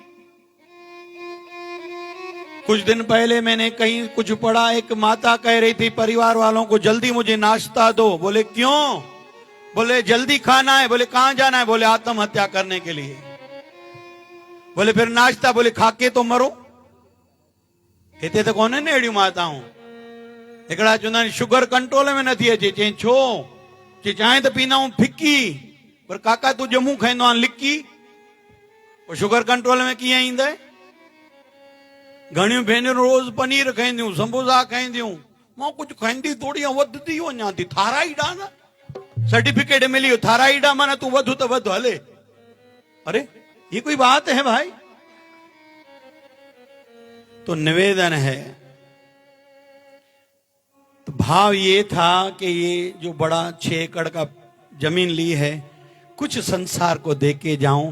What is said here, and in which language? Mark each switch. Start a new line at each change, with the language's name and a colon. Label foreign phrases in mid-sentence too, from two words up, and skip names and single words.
Hindi: कुछ दिन पहले मैंने कहीं कुछ पढ़ा, एक माता कह रही थी परिवार वालों को, जल्दी मुझे नाश्ता दो। बोले क्यों? बोले जल्दी खाना है। बोले कहां जाना है? बोले आत्महत्या करने के लिए। बोले फिर नाश्ता? बोले खा के तो मरो। कहते तो कौन है
Sindhi: नेड़ी माता हूं हिकड़ा चुना
English: sugar control
Sindhi: में नहीं अचे, चई छो? चई चाहे तो पीना हूं फिक्की, पर काका तू जमू खाईंदो आ लिक्की, और
English: sugar control
Sindhi: में कीअं ईंदे? घणियूं भेनरूं रोज पनीर खाईंदियूं, समोसा खाईंदियूं, मां कुछ खाईंदी थोड़ी वधदी वञा थी। थायराइड आ न, सर्टिफिकेट मिली वियो, थायराइड आ, माना तू वधु तो वधु हले।
Hindi: अरे ये कोई बात है भाई? तो निवेदन है, तो भाव ये था कि ये जो बड़ा 6 एकड़ का जमीन ली है, कुछ संसार को दे के जाऊं।